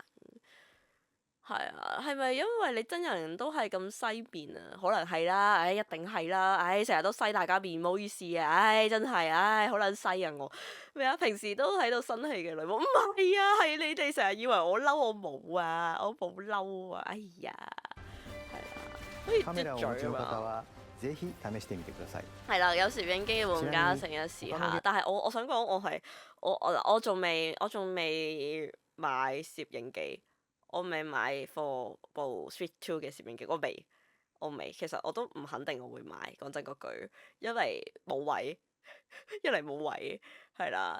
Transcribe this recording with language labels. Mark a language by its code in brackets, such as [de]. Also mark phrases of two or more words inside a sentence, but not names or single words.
[yue] 係啊，係咪因為你真人都係咁西面啊？可能係啦，唉，一定係啦，唉，成日都西大家面，唔好意思啊，唉，真係，唉，好撚西啊我咩啊？平時都喺度生氣嘅女巫，唔係啊，係你哋成日以為我嬲，我冇啊，我冇嬲啊，哎呀，係啦，好似 [ja] カメラをお持ち [yue] 嘟嘴啊嘛。 [ja] の方はぜひ試してみてください。 [yue] 係啦，有攝影機嘅玩家成日試下，但係我想講我仲未買攝影機。我未買貨部 Switch 2嘅攝影機，我未，其實我都唔肯定我會買，講真嗰句，因為冇位，一嚟冇位，係啦。